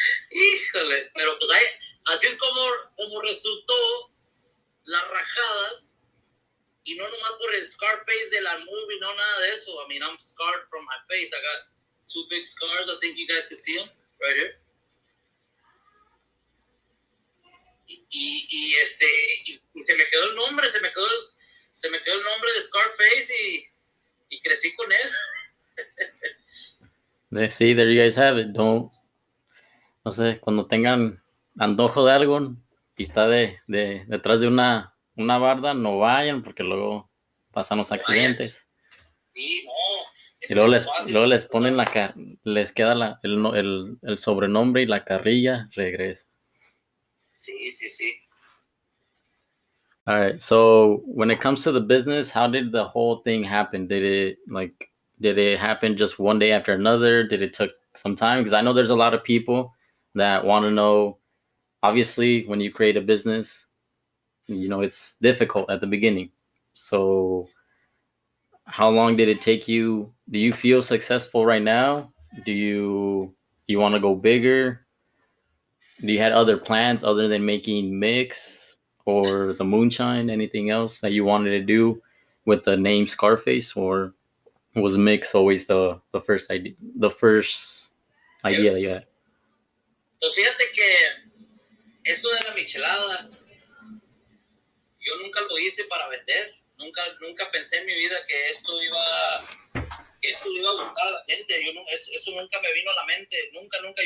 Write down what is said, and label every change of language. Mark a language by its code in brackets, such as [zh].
[es] Híjole. Pero pues así es como resultó las rajadas. Y no nomás por el Scarface de la movie, no nada de eso. [en] I mean, I'm scarred from my face. I got 2 big scars. I think you guys can see them right here. [es] Y se me quedó el nombre, se me quedó el nombre de Scarface y crecí con él. Sí, [en] there you guys have it. [es] No sé, cuando tengan antojo de algo y está detrás de una barda, no vayan porque luego pasan los accidentes. Sí, no. Y luego les ponen les queda el sobrenombre y la carrilla regresa. Sí. [en] All right. So when it comes to the business, how did the whole thing happen? Did it happen just one day after another? Did it took some time? Because I know there's a lot of people that want to know. Obviously, when you create a business, it's difficult at the beginning. So how long did it take you? Do you feel successful right now? Do you want to go bigger? Do you had other plans other than making mix or the moonshine? Anything else that you wanted to do with the name Scarface, or was mix always the first idea? The first idea that you had? [es] Pues fíjate que esto de la michelada, yo nunca lo hice para vender. Nunca pensé en mi vida que esto iba a gustar a la gente. Eso nunca me vino a la mente. Nunca.